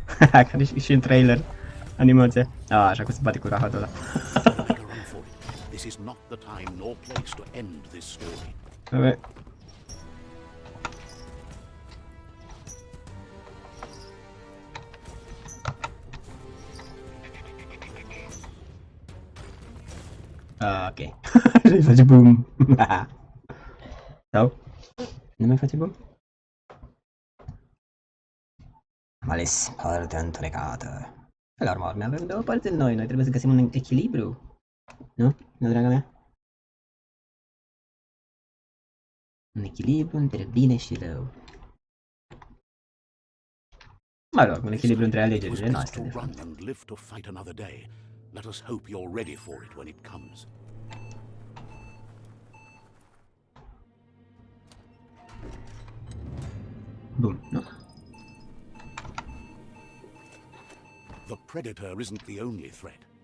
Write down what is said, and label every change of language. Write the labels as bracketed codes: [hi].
[ro] Care și în trailer animația. Așa cum se bate cu rahatul ăla. [en] Better run for it. This is not the time nor place to end this story. Okay. [ro] Ok. Și face boom. Sau? Nu mai face boom? Am ales partea întunecată. Pe la urmă, avem două părți în noi trebuie să găsim un echilibru. Nu? Nu, draga mea? Un echilibru între bine și rău. Mă rog, un echilibru între alegerile noastre, de [en] to [ro] fapt. [en] run and live to fight another day. Let us hope you're ready for it when it comes. [ro] Bun, nu? [en] The predator isn't the only threat.